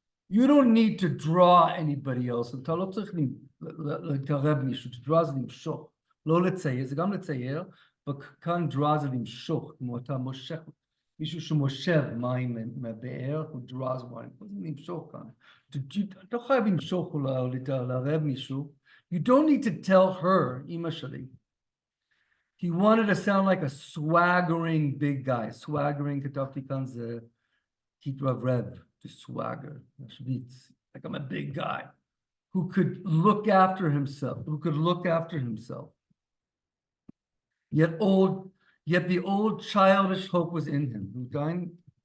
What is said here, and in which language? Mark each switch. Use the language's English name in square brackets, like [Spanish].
[English] You don't need to draw anybody else. [Hebrew] אתה לא צריך לקרב מישהו, to draw זה למשוך. לא לצייר, זה גם לצייר, וכאן draw זה למשוך, כמו אתה מושך, מישהו שמושב מים מהבאר, הוא [English] draws wine, [Hebrew] זה למשוך כאן. אתה חייב למשוך או לערב מישהו. [English] You don't need to tell her, [Hebrew] אמא שלי. [English] He wanted to sound like a swaggering big guy. [Hebrew] Swaggering, כתבתי כאן זה התרברב. [English] To swagger, like I'm a big guy who could look after himself, Yet the old childish hope was in him.